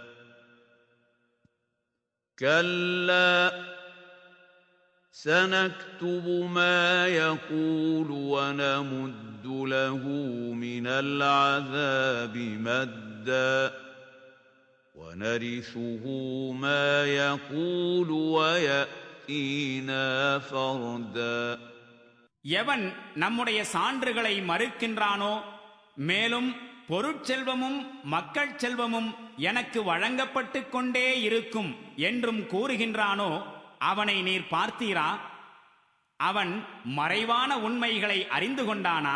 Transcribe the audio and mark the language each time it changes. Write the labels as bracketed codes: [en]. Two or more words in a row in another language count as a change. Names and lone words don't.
[ar] كَلَّا سَنَكْتُبُ مَا يَقُولُ وَنَمُدُّ لَهُ مِنَ الْعَذَابِ مَدًّا وَنَرِثُهُ مَا يَقُولُ وَيَأْتِينَا فَرْدًا [ta] எவன் நம்முடைய சான்றுகளை மறுக்கின்றானோ, மேலும் பொருட்செல்வமும் மக்கள் செல்வமும் எனக்கு வழங்கப்பட்டு கொண்டே இருக்கும் என்றும் கூறுகின்றானோ அவனை நீர் பார்த்தீரா? அவன் மறைவான உண்மைகளை அறிந்து கொண்டானா?